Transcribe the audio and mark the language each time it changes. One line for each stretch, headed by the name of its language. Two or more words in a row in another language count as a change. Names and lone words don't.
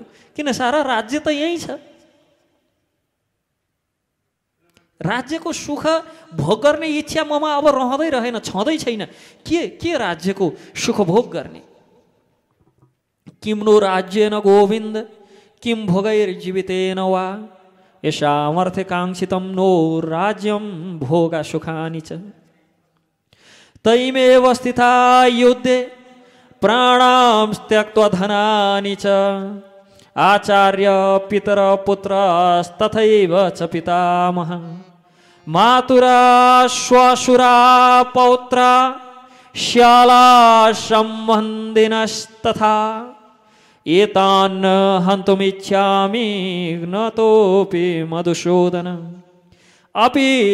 Nepali: किन सारा राज्य त यही छ। राज्यको सुख भोग गर्ने इच्छा ममा अब रहँदै रहेन, छँदै छैन। के राज्यको सुख भोग गर्ने?
Sanskrit: किम्नो राज्येन गोविन्द किं भोगैर्जीवितेन वा यशामर्थकाङ्क्षितं नो राज्यं भोगा सुखानि च। तैमेव स्थिता युद्धे प्राणां त्यक्त्वा धनानि च आचार्य पितर पुत्रस्तथैव च पितामह मातुरा श्वशुरा पौत्रा श्याला सम्बन्धिनस्तथा एतान् हन्तुमिच्छामि न तोऽपि मधुसूदन अपि